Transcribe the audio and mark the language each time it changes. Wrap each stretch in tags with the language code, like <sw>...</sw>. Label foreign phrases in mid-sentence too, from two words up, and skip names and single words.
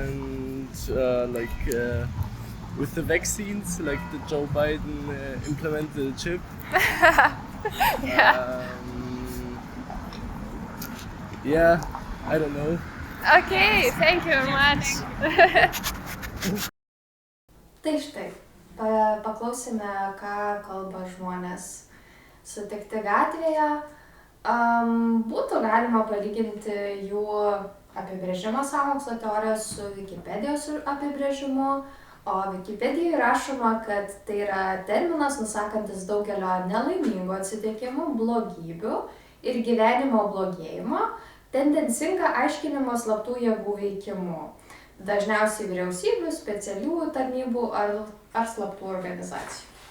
<en>and with the vaccines, like the Joe Biden implemented the chip. Yeah. Yeah, I don't know. Okay, thank you very much.</en> <lt>Tai štai, paklausime, ką kalba žmonės sutikti gatvėje. Būtų galima palyginti jų apibrėžimą sąmokslo teorijos su Wikipedijos apibrėžimu, o Wikipedijoje rašoma, kad tai yra terminas nusakantis daugelio nelaimingų atsitikimų, blogybių ir gyvenimo blogėjimo, tendencinga aiškinimo slaptų jėgų veikimu, dažniausiai vyriausybių, specialiųjų tarnybų ar slaptų organizacijų.</lt>